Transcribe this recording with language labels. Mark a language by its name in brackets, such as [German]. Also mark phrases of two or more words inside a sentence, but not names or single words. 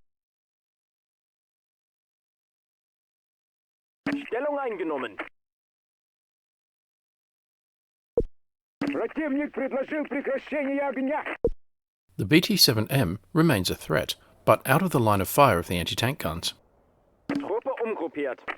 [German] Stellung eingenommen. [Russian] Противник предложил прекращение огня. [English] The BT-7M remains a threat, but out of the line of fire of the anti-tank guns. [German] Truppe umgruppiert.